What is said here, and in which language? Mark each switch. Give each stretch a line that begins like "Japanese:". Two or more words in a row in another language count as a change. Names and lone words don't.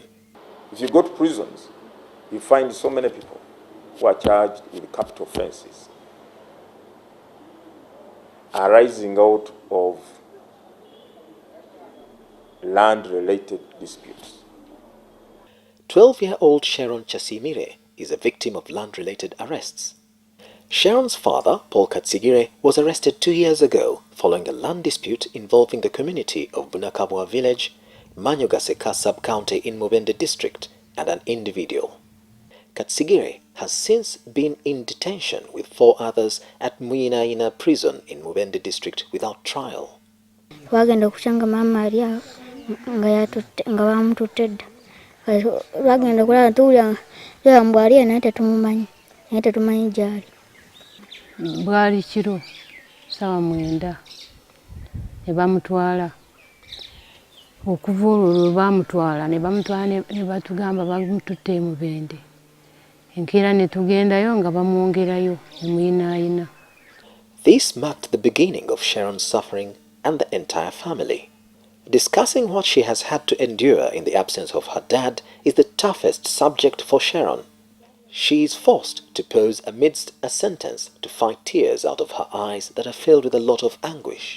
English: If you go to prisons, you find so many people who are charged with capital offenses arising out of land-related disputes. 12-year-old Sharon Chasimire is a victim of land-related arrests. Sharon's father, Paul Katsigire, was arrested 2 years ago following a land dispute involving the community of Bunakabwa village, Manyogaseka sub-county in Mubende district, and an individual. Katsigire has since been in detention with 4 others at Muinaina prison in Mubende district without trial.
Ganda: Wagenda kuchanga mama alia nga bamututedde. Wagenda kulaba tuulya mbwaliya naye tumumanyi gyali. Bwali kiro sawa 9 ne bamutwala. Okuva olwo bamutwala ne batugamba bamututte Mubende. Enkeera ne tugendayo nga bamwongerayo ne Muinaina.
English: This marked the beginning of Sharon's suffering and the entire family. Discussing what she has had to endure in the absence of her dad is the toughest subject for Sharon. She is forced to pose amidst a sentence to fight tears out of her eyes that are filled with a lot of anguish.